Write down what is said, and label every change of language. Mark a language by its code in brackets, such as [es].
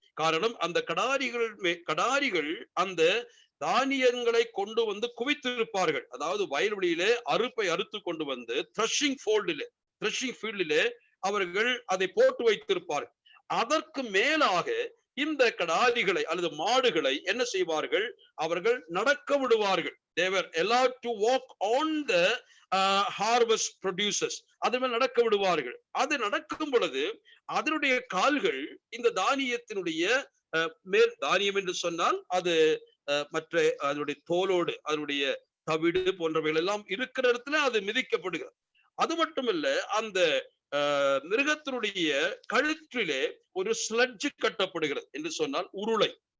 [ta] காரணம், அந்த கடாரிகள் அந்த தானியங்களை கொண்டு வந்து குவித்திருப்பார்கள். அதாவது வயல்வெளியிலே அறுப்பை அறுத்து கொண்டு வந்து த்ரெஷிங் ஃபீல்டிலே அவர்கள் அதை போட்டு வைத்திருப்பார்கள். அதற்கு மேலாக இந்த கடாரிகளை அல்லது மாடுகளை என்ன செய்வார்கள், அவர்கள் நடக்க விடுவார்கள். [en] They were allowed to walk on the harvest produces. [ta] அது மேல் நடக்க விடுவார்கள். அது நடக்கும் பொழுது அதனுடைய கால்கள் இந்த தானியத்தினுடைய மேல், தானியம் என்று சொன்னால் அது மற்ற அதனுடைய தோலோடு அதனுடைய தவிடு போன்றவைகள் எல்லாம் இருக்கிற இடத்துல அது மிதிக்கப்படுகிறது. அது மட்டுமல்ல, அந்த மிருகத்தினுடைய கழுற்றிலே ஒரு ஸ்லட்ஜ் கட்டப்படுகிறது என்று சொன்னால் உருளை.